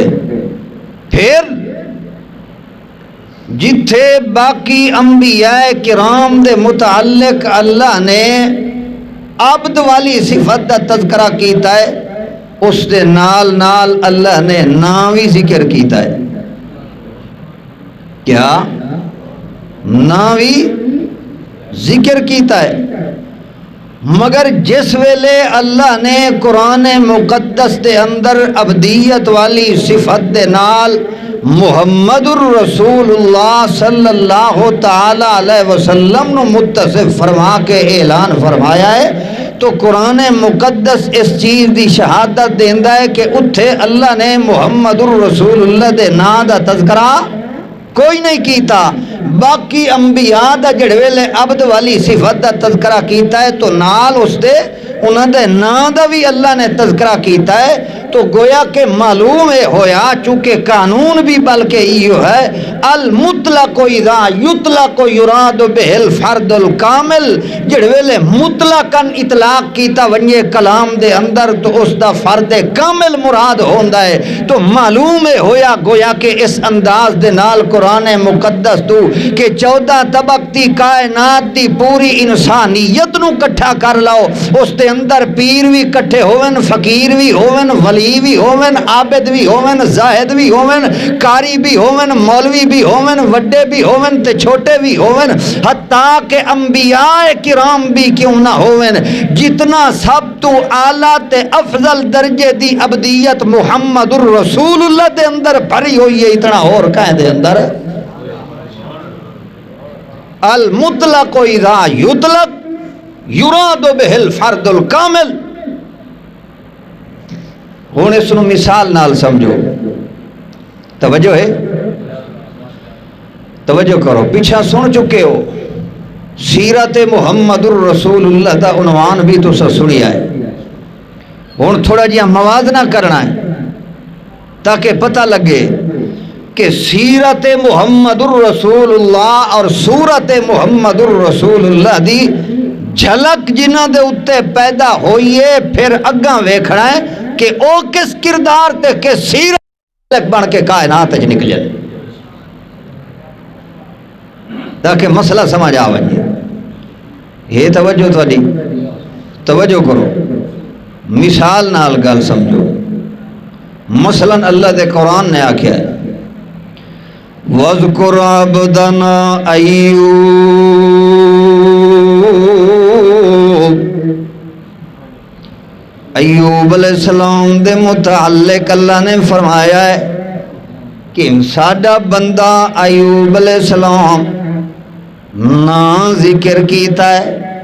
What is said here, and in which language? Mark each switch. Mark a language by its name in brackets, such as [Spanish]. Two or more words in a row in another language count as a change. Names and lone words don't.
[Punjabi] پھر جتھے باقی انبیاء کرام دے متعلق اللہ نے عبد والی صفت دا تذکرہ کیتا ہے، اس دے نال نال اللہ نے نام بھی ذکر کیتا ہے. کیا نام بھی ذکر کیتا ہے. مگر جس ویلے اللہ نے قرآن مقدس دے اندر عبدیت والی صفت دے نال محمد الرسول اللہ صلی اللہ تعالی علیہ وسلم نو متصف فرما کے اعلان فرمایا ہے، تو قرآن مقدس اس چیز دی شہادت دیندا ہے کہ اتھے اللہ نے محمد الرسول اللہ دے نام دا تذکرہ کوئی نہیں کیتا. باقی انبیاء دا جڑے ویلے عبد والی صفت دا تذکرہ کیتا ہے تو نال اس دے انہاں دے نام دا بھی اللہ نے تذکرہ کیتا ہے. تو گویا کہ معلوم ہے ہویا چونکہ قانون بھی بلکہ ایو ہے [Arabic] المطلق اذا یطلق یراد به الفرد الکامل. [Punjabi] جڑے ویلے مطلقاً اطلاق کیتا ونجے کلام دے اندر تو اس دا فرد کامل مراد ہوندا ہے. تو معلوم ہے ہویا گویا کہ اس انداز دے نال قرآن مقدس تو کہ 14 طبق دی کائنات دی پوری انسانیت نو کٹھا کر لاؤ، اس دے اندر پیر بھی کٹھے ہوون، فقیر بھی ہوون، ولی بھی ہوون، عابد بھی ہوون، زاہد بھی ہوون، قاری بھی ہوون، مولوی بھی ہوون، وڈے بھی ہوون تے چھوٹے بھی ہوون، حتیٰ کہ انبیاء کرام بھی کیوں نہ ہوون. جتنا سب تو اعلیٰ تے افضل درجے دی عبدیت محمد الرسول اللہ دے اندر بھری ہوئی ہے، اتنا اور کہیں دے اندر [Arabic] المطلق اذا یطلق یراد به الفرد الکامل. [Punjabi] ہوں اس نو مثال نال سمجھو. توجہ ہے، توجہ کرو. پیچھا سن چکے ہو سیرت محمد الرسول اللہ دا عنوان بھی تو سنیا ہے. ہوں تھوڑا جہا موازنہ کرنا ہے تاکہ پتہ لگے کہ سیرت محمد الرسول اللہ اور سورت محمد الرسول اللہ دی جھلک جنہ دے اتے پیدا ہوئیے، پھر اگاں ویکھنا ہے کہ او کس کردار تے کس سیرت بن کے کائنات وچ نکلے، تاکہ مسئلہ سمجھ آوے. یہ توجہ تھوڑی، توجہ کرو. مثال نال گل سمجھو. مثلا اللہ دے قرآن نے آکھیا ہے [Arabic] وَاذْكُرْ عَبْدَنَا أَيُّوبَ. [Punjabi] ایوب علیہ السلام دے متعلق اللہ نے فرمایا ہے کہ ساڈا بندہ ایوب علیہ السلام نا ذکر کیتا ہے.